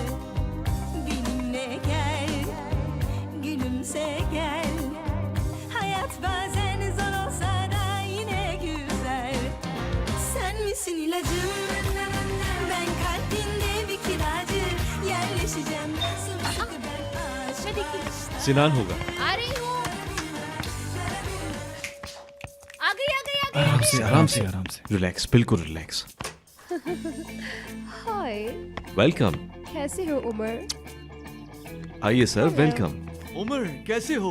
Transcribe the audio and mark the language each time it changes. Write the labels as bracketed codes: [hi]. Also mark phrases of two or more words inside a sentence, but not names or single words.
[tr] Benimle gel, gülümse gel. Hayat bazen zor olsa da yine güzel. Sen misin ilacım? Ben kalbinde bir kiracı. Yerleşeceğim sımsıkı ben aşk. [ur] سنان ہوگا. آ رہی ہوں۔ آ گئی آ گئی آ گئی. آرام سے آرام سے آرام سے، ریلیکس، بالکل ریلیکس. हाय, वेलकम। کیسے ہو عمر? آئیے سر، ویلکم. عمر کیسے ہو?